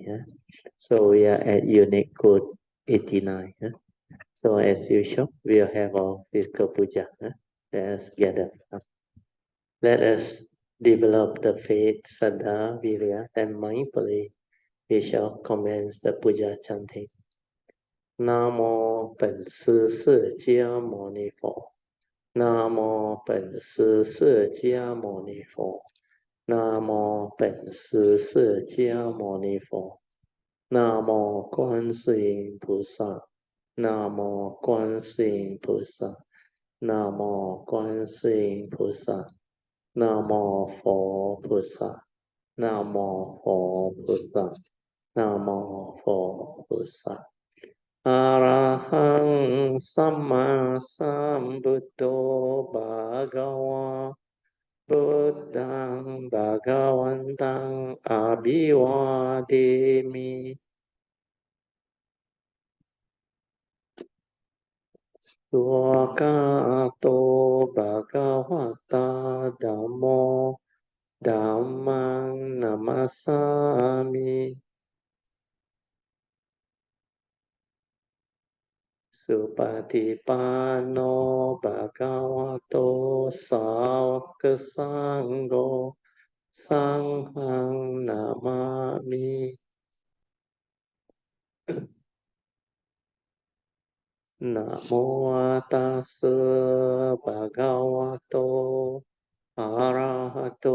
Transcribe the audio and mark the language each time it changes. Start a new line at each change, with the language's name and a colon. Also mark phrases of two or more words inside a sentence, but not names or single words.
English: So we are at Unique Code 89. So as usual, we'll have our physical puja. Let us gather. Let us develop the faith, Saddha, Virya, and mindfully we shall commence the Puja chanting.
Chinese: Namo 本师释迦牟尼佛。Namo 本师释迦牟尼佛。Namo 本师释迦牟尼佛。Namo 观世音菩萨。Namo 观世音菩萨。Namo 观世音菩萨。
Pali: นะโมโฟพุทธะนะโมโฟพุทธะนะโมโฟพุทธะอะระหังสัมมาสัมพุทโธภะคะวะพุทธังภะคะวันตังอะภิวาเทมิ ตัวกาโตภะคะวะตาธัมโมDhammang namasami Supatipanno bhagavato sāvaka sangho Sanghang namami Namo tassa bhagavato Arahato